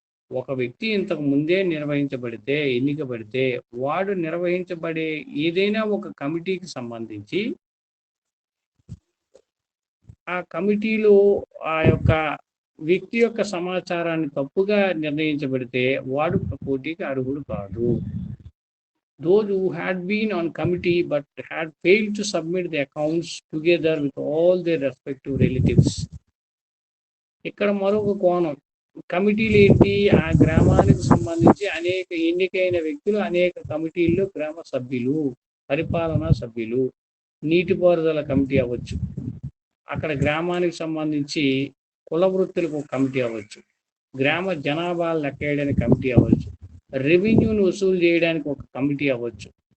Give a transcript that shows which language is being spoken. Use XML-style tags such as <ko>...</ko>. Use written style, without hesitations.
<te>ఒక వ్యక్తి ఇంతకు ముందే ఎన్నికబడితే వాడు నిర్వహించబడే ఏదైనా ఒక కమిటీకి సంబంధించి ఆ కమిటీలో ఆ యొక్క వ్యక్తి యొక్క సమాచారాన్ని తప్పుగా నిర్ణయించబడితే వాడు పోటీకి అర్హుడు కాదు.</te> <en>Those who had been on committee but had failed to submit the accounts together with all their respective relatives.</en> <te>ఇక్కడ మరొక కోణం, కమిటీలు ఏంటి? ఆ గ్రామానికి సంబంధించి అనేక ఎన్నికైన వ్యక్తులు అనేక కమిటీల్లో గ్రామ సభ్యులు, పరిపాలనా సభ్యులు, నీటిపారుదల కమిటీ అవ్వచ్చు, అక్కడ గ్రామానికి సంబంధించి కుల వృత్తులకు కమిటీ అవ్వచ్చు, గ్రామ జనాభా లెక్కేయడానికి కమిటీ అవ్వచ్చు, రెవెన్యూను వసూలు చేయడానికి ఒక కమిటీ అవ్వచ్చు.</te>